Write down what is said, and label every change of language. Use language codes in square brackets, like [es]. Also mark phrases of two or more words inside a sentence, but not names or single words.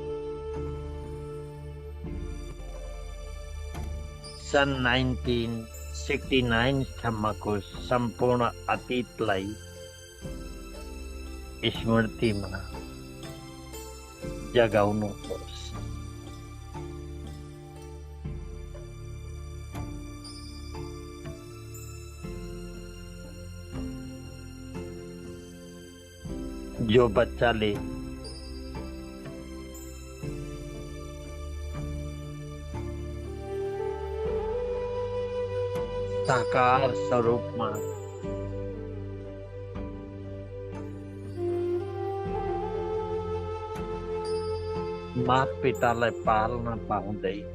[ne] सन 1969 सम्म को संपूर्ण अतीत लाई स्मृति में जगाउनु पर्छ जो बच्चा ले साकार स्वरूप में मात पिता लाई पालना पाउँदै